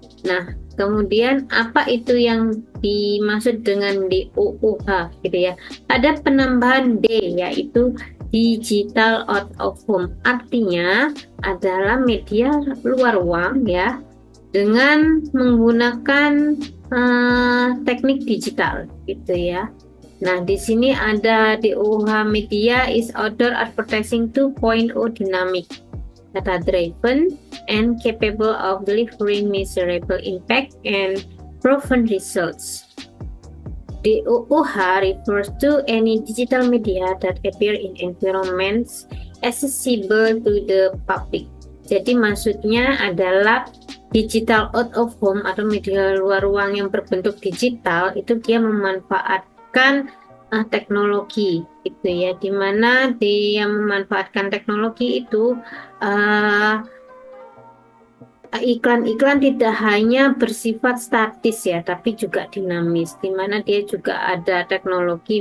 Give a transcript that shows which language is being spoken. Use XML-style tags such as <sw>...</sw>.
<id>Nah, kemudian apa itu yang dimaksud dengan di UUH gitu ya? Ada penambahan D, yaitu digital out of home. Artinya adalah media luar ruang ya, dengan menggunakan teknik digital gitu ya. Nah, di sini ada</id> <en>DOH Media is Outdoor Advertising 2.0 Dynamic, data driven, and capable of delivering measurable impact and proven results. DOOH refers to any digital media that appear in environments accessible to the public.</en> <id>Jadi maksudnya adalah digital out of home atau media luar ruang yang berbentuk digital, itu dia memanfaatkan teknologi itu ya, dimana dia memanfaatkan teknologi itu iklan-iklan tidak hanya bersifat statis ya, tapi juga dinamis, di mana dia juga ada teknologi.</id>